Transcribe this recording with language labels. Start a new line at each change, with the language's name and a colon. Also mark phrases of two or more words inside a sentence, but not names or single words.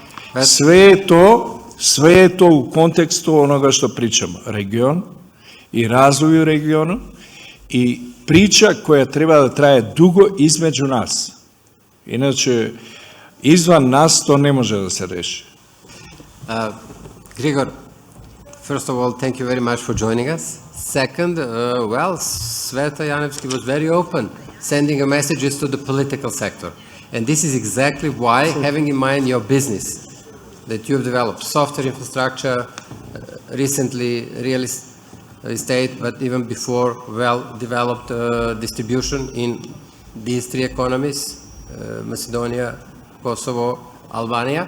Serbian: Sve je to u kontekstu onoga što pričamo. Region i razvoj u regionu i priča koja treba da traje dugo između nas. Inače, izvan nas to ne može da se reši.
English: Grigor, first of all, thank you very much for joining us. Second, Sveta Janevski was very open, sending messages to the political sector. And this is exactly why, having in mind your business, that you have developed software infrastructure, recently real estate, but even before, well-developed distribution in these 3 economies, Macedonia, Kosovo, Albania.